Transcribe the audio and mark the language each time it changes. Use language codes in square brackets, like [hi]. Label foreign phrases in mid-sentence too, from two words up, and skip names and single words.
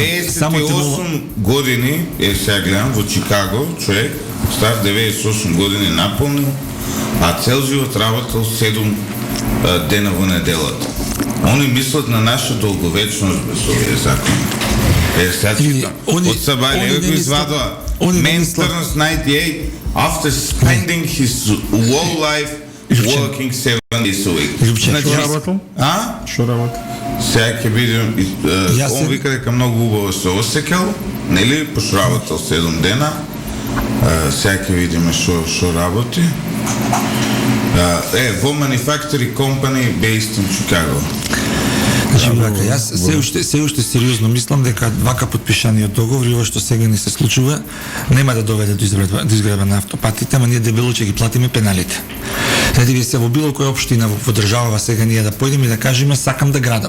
[mk] 98 години, сега гледам, во Чикаго, човек, стар 98 години наполнил, а цел живот работел 7 дена во неделата. Они мислат на наша долговечност без овие закони. Сега читам. Од Сабајле, еве го извадува. [en] Man turns 98 after spending his whole life working 7 days a week. [mk] Што работел? Што работел? Сега ќе видим, он вика дека многу убаво се осекал, нели, пошто работел 7 дена. Сега ќе видиме што работи. [en] Во manufacturing company based in Chicago. [mk] Значи, јас се уште сериозно мислам дека вака подпишаниот договор и ова што сега ни се случува нема да доведе до изградба на автопатите, ама ние дебело ќе ги платиме пеналите. Знаете, вие се во било која општина во држава сега ние да појдеме и да кажеме сакам да градам.